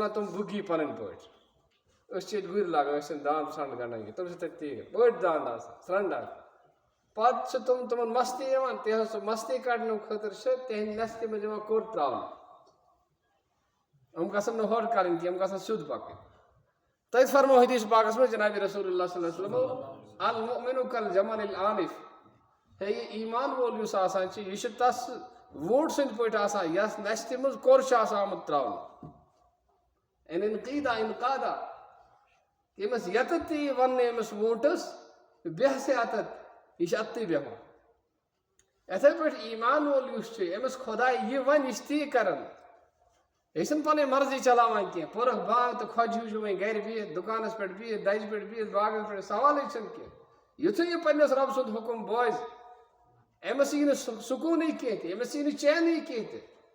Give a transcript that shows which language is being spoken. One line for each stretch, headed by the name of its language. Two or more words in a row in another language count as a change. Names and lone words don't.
Kashmiri: ونان تِم بُگی پنٕنۍ پٲٹھۍ أسۍ چھِ ییٚتہِ گُرۍ لاگان أسۍ چھِنہٕ داند سرٛنٛڈ گنڈان کینٛہہ تِم چھِ تتہِ تی بٔڑۍ داند آسان سرٛنٛڈ آسان پتہٕ چھِ تِمن مستی یِوان تِہنٛز سُہ مستی کڑنہٕ خٲطرٕ چھِ تِہنٛدِ نستہِ منٛز یِوان کوٚر تراونہٕ یِم گژھن نہٕ ہورٕ کرٕنۍ کینٛہہ یِم گژھن سیوٚد پکٕنۍ تتہِ فرمو حدیث پاکس منٛز جناب رسول اللہ
Arabic: صلی اللہ علیہ وسلم المؤمن کالجمل العانف
Kashmiri: ہے یہ ایمان وول یُس آسان چھُ یہِ چھُ تس ووٗنٛٹ سٕنٛدۍ پٲٹھۍ آسان یس نستہِ منٛز کوٚر چھُ آسان آمُت تراونہٕ انقادا ییٚمِس یتتھ تہِ یی وننہٕ أمِس ووٗنٛٹس بیٚہہ سا اتتھ یہِ چھُ اتتھٕے بیٚہوان یِتھے پٲٹھۍ ایمان وول یُس چھُ أمِس خۄدا یہِ ونہِ یہِ چھُ تی کران یہِ چھُنہٕ پنٕنۍ مرضی چلاوان کینٛہہ پوٚرُکھ بانگ تہٕ خۄجہِ ہیوٗ چھُ وۄنۍ گرِ بِہِتھ دُکانس پٮ۪ٹھ بِہِتھ دجہِ پٮ۪ٹھ بِہِتھ باغس پٮ۪ٹھ سوالٕے چھُنہٕ کینٛہہ یِتھُے یہِ پننِس رۄب سُنٛد حُکُم بوزِ أمِس یی نہٕ سکوٗنٕے کینٛہہ تہِ أمِس یی نہٕ چینٕے کینٛہہ تہِ